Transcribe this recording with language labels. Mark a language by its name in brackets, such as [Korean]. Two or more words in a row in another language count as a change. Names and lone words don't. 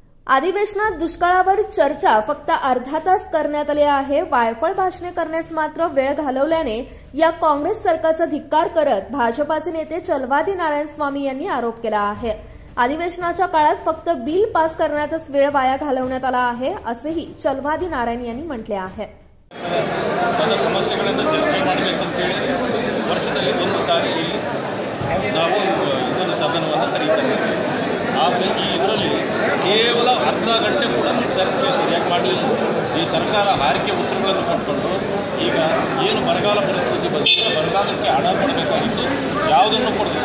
[Marathi] अधिवेशनात दुष्काळावर चर्चा फक्त अर्धा तास करण्यात आली आहे। वायफळ भाषणे करण्यास मात्र वेळ घालवल्याने या काँग्रेस सरकारचा धिक्कार करत भाजपाचे नेते चलवादी नारायणस्वामी यांनी आरोप केला आहे। अधिवेशनाच्या काळात फक्त बिल पास करण्यातच वेळ वाया घालवण्यात आला आहे, असेही चलवादी नारायण यांनी म्हटले आहे। [Kannada] ಸಮಸ್ಯೆಗಳನ್ನು ಚರ್ಚೆ ಮಾಡಬೇಕಂತ ಹೇಳಿ ವರ್ಷದಲ್ಲಿ ಒಂದು ಸಾರಿ ಇಲ್ಲಿ ನಾವು ಇದನ್ನು ಸದನವನ್ನು ಕರೆಯುತ್ತೇವೆ। ಆದರೆ ಈ ಇದರಲ್ಲಿ ಕೇವಲ ಅರ್ಧ ಗಂಟೆ ಕೂಡ ಚರ್ಚೆ ಸರಿಯಾಗಿ ಮಾಡಲಿಲ್ಲ। ಈ ಸರ್ಕಾರ ಹಾರಿಕೆ ಉತ್ತರಗಳನ್ನು ಕೊಟ್ಟುಕೊಂಡು ಈಗ ಏನು ಬರಗಾಲ ಪರಿಸ್ಥಿತಿ ಬಂದಿದೆ, ಬರಗಾಲಕ್ಕೆ ಹಣ ಕೊಡಬೇಕಾಗಿತ್ತು, ಯಾವುದನ್ನು ಕೊಡಬೇಕು।